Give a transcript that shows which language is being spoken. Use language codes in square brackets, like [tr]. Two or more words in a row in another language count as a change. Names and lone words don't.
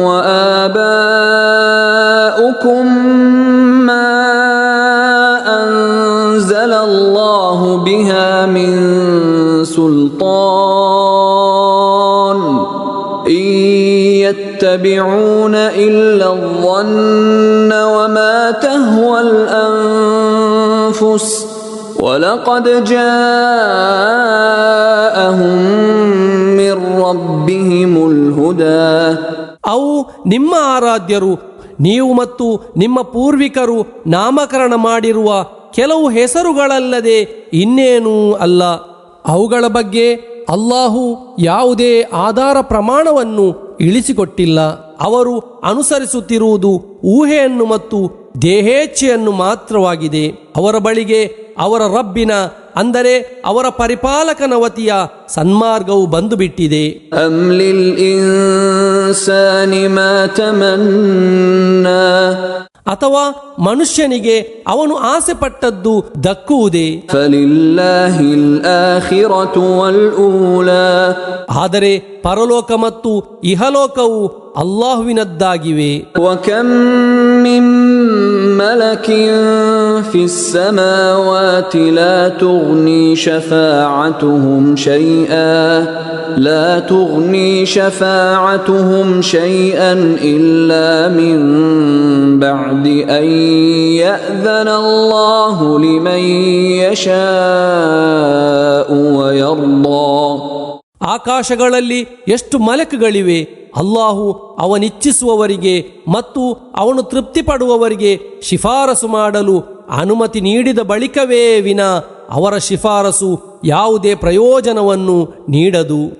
[ar] وآباؤكم ما أنزل الله بها من سلطان إن يتبعون إلا الظن وما تهوى الأنفس وَلَقَدْ جَاءَهُم مِّن رَّبِّهِمُ الْهُدَى. [kn] ಅವು ನಿಮ್ಮ ಆರಾಧ್ಯರು, ನೀವು ಮತ್ತು ನಿಮ್ಮ ಪೂರ್ವಿಕರು ನಾಮಕರಣ ಮಾಡಿರುವ ಕೆಲವು ಹೆಸರುಗಳಲ್ಲದೆ ಇನ್ನೇನೂ ಅಲ್ಲ. ಅವುಗಳ ಬಗ್ಗೆ ಅಲ್ಲಾಹು ಯಾವುದೇ ಆಧಾರ ಪ್ರಮಾಣವನ್ನು ಇಳಿಸಿಕೊಟ್ಟಿಲ್ಲ. ಅವರು ಅನುಸರಿಸುತ್ತಿರುವುದು ಊಹೆಯನ್ನು ಮತ್ತು ದೇಹೇಚ್ಛೆಯನ್ನು ಮಾತ್ರವಾಗಿದೆ. ಅವರ ಬಳಿಗೆ ಅವರ ರಬ್ಬಿನ ಅಂದರೆ ಅವರ ಪರಿಪಾಲಕನ ವತಿಯ ಸನ್ಮಾರ್ಗವು ಬಂದು ಬಿಟ್ಟಿದೆ. [ar] أم للإنسان ما تمنى. [kn] ಅಥವಾ ಮನುಷ್ಯನಿಗೆ ಅವನು ಆಸೆ ಪಟ್ಟದ್ದು ದಕ್ಕುವುದೇ? [ar] فلله الآخرة والأولى [kn] ಆದರೆ ಪರಲೋಕ ಮತ್ತು ಇಹಲೋಕವು ಅಲ್ಲಾಹುವಿನದ್ದಾಗಿವೆ. [ar] وكم من ملك في السماوات لا تغني شفاعتهم شيئا إلا من بعد أن يأذن الله لمن يشاء ويرضى. [kn] ಆಕಾಶಗಳಲ್ಲಿ ಎಷ್ಟು ಮಲಕುಗಳಿವೆ. ಅಲ್ಲಾಹು ಅವನಿಚ್ಛಿಸುವವರಿಗೆ ಮತ್ತು ಅವನು ತೃಪ್ತಿಪಡುವವರಿಗೆ ಶಿಫಾರಸು ಮಾಡಲು ಅನುಮತಿ ನೀಡಿದ ಬಳಿಕವೇ ವಿನ ಅವರ ಶಿಫಾರಸು ಯಾವುದೇ ಪ್ರಯೋಜನವನ್ನು ನೀಡದು.